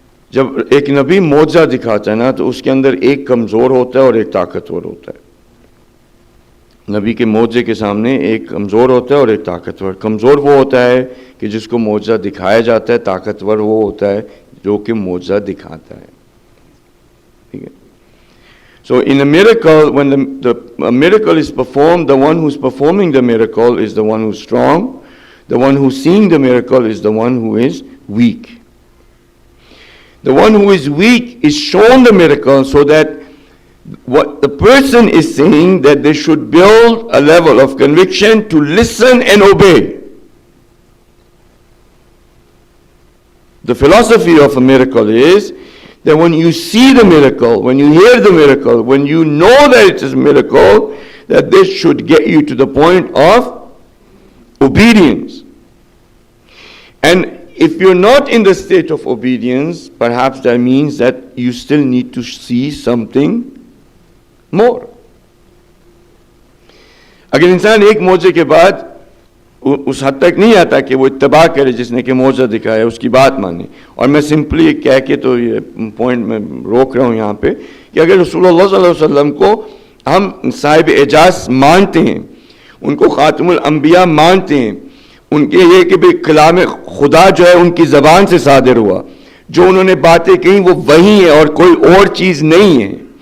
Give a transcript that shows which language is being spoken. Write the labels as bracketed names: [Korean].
[Urdu] جب ایک نبی معجزہ دکھاتا ہے نا، تو اس کے اندر ایک کمزور ہوتا ہے اور ایک طاقتور ہوتا ہے. نبی کے معجزے کے سامنے ایک کمزور ہوتا ہے اور ایک طاقتور. کمزور وہ ہوتا ہے کہ جس کو معجزہ دکھایا جاتا ہے، طاقتور وہ ہوتا ہے جو کہ معجزہ دکھاتا ہے. ٹھیک ہے. [English] So in a miracle, when a miracle is performed, the one who's performing the miracle is the one who's strong. The one who's seeing the miracle is the one who is weak. The one who is weak is shown the miracle so that what the person is saying, that they should build a level of conviction to listen and obey. The philosophy of a miracle is that when you see the miracle, when you hear the miracle, when you know that it is a miracle, that this should get you to the point of obedience. And if you're not in the state of obedience, perhaps that means that you still need to see something more. [Urdu] اگر انسان ایک معجزے کے بعد اس حد تک نہیں آتا کہ وہ اتباع کرے جس نے کہ معجزہ دکھایا، اس کی بات مانے. اور میں سمپلی کہہ کے تو یہ پوائنٹ میں روک رہا ہوں یہاں پہ کہ اگر رسول اللہ صلی اللہ علیہ وسلم کو ہم صاحب اعجاز مانتے ہیں، ان کو خاتم الانبیاء مانتے ہیں، ان کے یہ کہ بھی کلام خدا جو ہے ان کی زبان سے صادر ہوا، جو انہوں نے باتیں کہیں وہ وہی ہے اور کوئی اور چیز نہیں ہے،